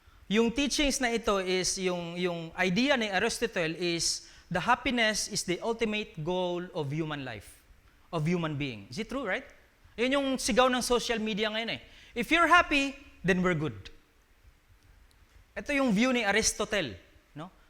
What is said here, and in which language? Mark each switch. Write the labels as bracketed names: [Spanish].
[English] Yung teachings na ito is, yung idea ni Aristotle is, the happiness is the ultimate goal of human life, of human being. Is it true, right? [Filipino] Yun yung sigaw ng social media ngayon eh. [English] If you're happy, then we're good. [Filipino] Ito yung view ni Aristotle. [English] No?